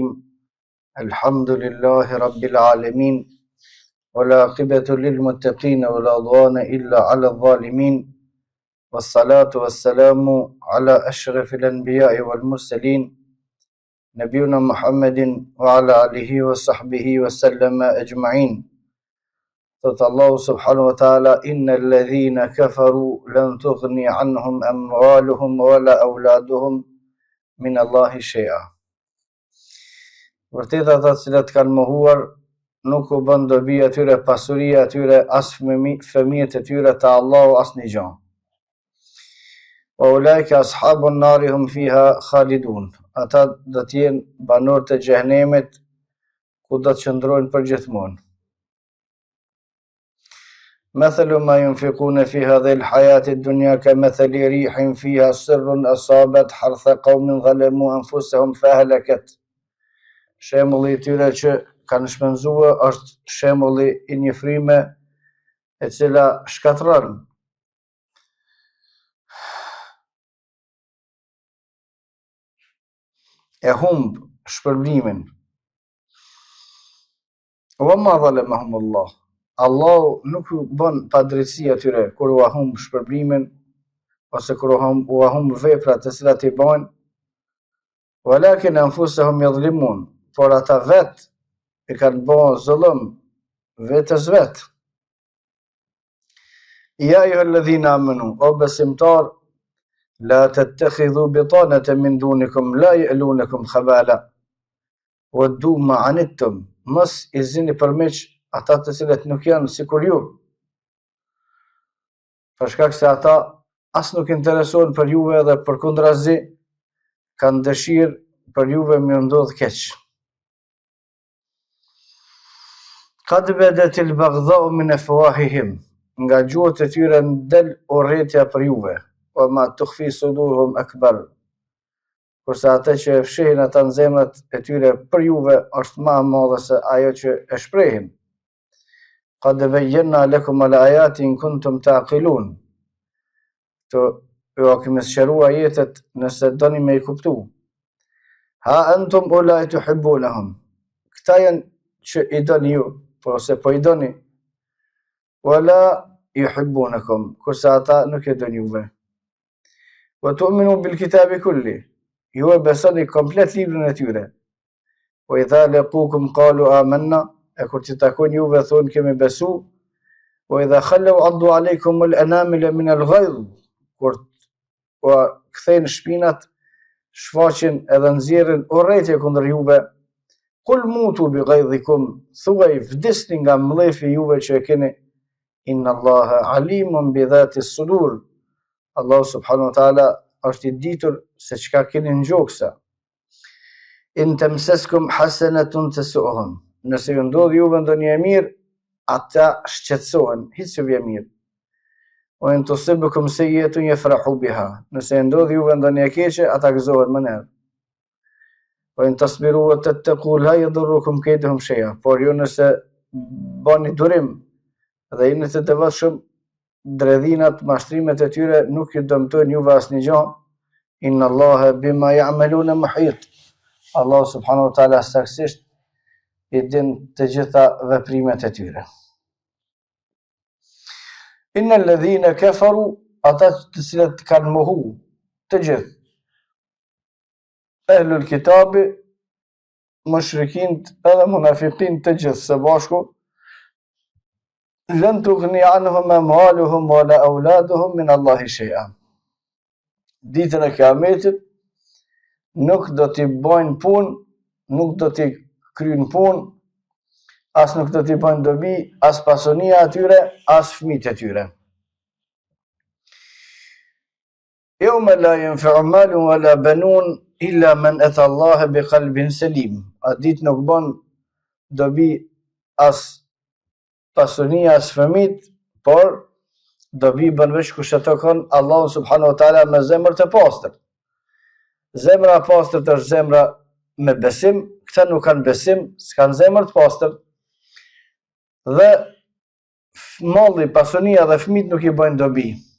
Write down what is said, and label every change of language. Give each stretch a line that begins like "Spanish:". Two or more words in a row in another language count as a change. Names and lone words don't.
Arabic: الحمد لله رب العالمين، والعاقبة للمتقين ولا عدوان إلا على الظالمين، والصلاة والسلام على أشرف الأنبياء والمرسلين نبينا محمد وعلى آله وصحبه وسلم أجمعين. قال الله سبحانه وتعالى: إن الذين كفروا لن تغني عنهم أموالهم ولا أولادهم من الله شيئا.
Albanian: Vërtet ata të cilët kanë mohuar nuk u bën dobi atyre pasuria atyre as fëmijët e tyre te Allahu asnjë gjë.
Arabic: وأولئك أصحاب النار هم فيها خالدون.
Albanian: Ata do të jenë banorë të xhehenemit ku do të qëndrojnë përgjithmonë.
Arabic: مثل ما ينفقون في هذه الحياة الدنيا كمثل ريح فيها سر أصابت حرث قوم ظلموا أنفسهم فأهلكت.
Albanian: Shembulli i tyre që kanë shpenzuar është shembulli i një frime e cila shkatron e humb shpërblimin.
Arabic: وما ظلمهم الله.
Albanian: Allahu nuk u bën padrejtësi atyre kur u humb shpërblimin ose kur u humb veprat të cilat i bën,
Arabic: ولكن أنفسهم يظلمون.
Albanian: Por ata vet e kanë bërë zullum vetës vet.
Arabic: يا أيها الذين آمنوا,
Albanian: o besimtar,
Arabic: لا تتخذوا بطانة من دونكم لا يألونكم خبالا ودوا ما عنتم.
Albanian: Mos i zini përmeq ata të cilët nuk janë sikur ju. Për shkak se ata as nuk interesohen për juve dhe përkundrazi kanë dëshirë për juve me ndodh keq.
Arabic: قد بدت البغضاء من أفواههم.
Albanian: Nga gjuhët e tyre ndel urrëtia për juve.
Arabic: وما تخفي صدورهم أكبر.
Albanian: Kurse atë që e fshihin ata në zemrat e tyre për juve është më e madhe se ajo që e shprehin.
Arabic: قد بينا لكم الآيات إن كنتم تعقلون.
Albanian: Ju kemi sqaruar ajetet nëse doni me i kuptu.
Arabic: ها أنتم أولاء تحبونهم.
Albanian: Këta janë që i doni ju, po se po i doni.
Arabic: ولا يحبونكم,
Albanian: kurse ata nuk e doni juve.
Arabic: وتؤمنون بالكتاب كله.
Albanian: Ju e besoni komplet librin e tyre.
Arabic: وإذا لقوكم قالوا آمنا,
Albanian: e kur të takojnë juve thonë kemi besu.
Arabic: وإذا خلوا عضوا عليكم الأنامل من الغيظ.
Albanian: Kur kthejnë shpinat, shfaqin edhe nxjerrin urrëtie kundër juve.
Arabic: قل موتوا بغيظكم,
Albanian: thuaj vdisni nga mlefi juve që e keni.
Arabic: إن الله عليم بذات الصدور.
Albanian: Allah
Arabic: سبحانه وتعالى
Albanian: është i ditur se çka keni në gjoksa.
Arabic: إن تمسسكم حسنة تسؤهم.
Albanian: Nëse ju ndodh juve ndonjë e mirë, ata shqetësohen, hiç ju vjen mirë.
Arabic: وإن تصبكم سيئة يفرحوا بها.
Albanian: Nëse ndodh juve ndonjë e keqe, ata gëzohen më nejë.
Arabic: وإن تصبروا وتتقوا لا يضركم كيدهم شيئا.
Albanian: Por ju nëse bani durim dhe jeni të devotshëm, dredhinat, mashtrimet e tyre nuk ju dëmtojnë juve asnjë gjë.
Arabic: إن الله بما يعملون محيط.
Albanian: Allah
Arabic: سبحانه وتعالى
Albanian: saktësisht i din të gjitha veprimet e tyre.
Arabic: إن الذين كفروا,
Albanian: ata të cilët kanë mohu të gjithë.
Arabic: أهل الكتاب,
Albanian: mushrikint edhe munafiqin të gjithë së bashku,
Arabic: لن تغني عنهم أموالهم ولا أولادهم من الله شيئا.
Albanian: Ditën e Kiametit nuk do t'i bëjnë punë, nuk do t'i kryjnë punë, as nuk do t'i bëjnë dobi, as pasunia atyre, as fëmijët e tyre.
Arabic: يوم لا ينفع مال ولا بنون إلا من أتى الله بقلب سليم.
Albanian: A ditë nuk bën dobi as pasunia as fëmit, por dobi bën veç kush e takon Allahu
Arabic: سبحانه وتعالى
Albanian: me zemër të pastër. Zemra e pastër është zemra me besim, këta nuk kanë besim, s'kan zemër të pastër, dhe malli, pasunia dhe fëmit nuk i bëjnë dobi.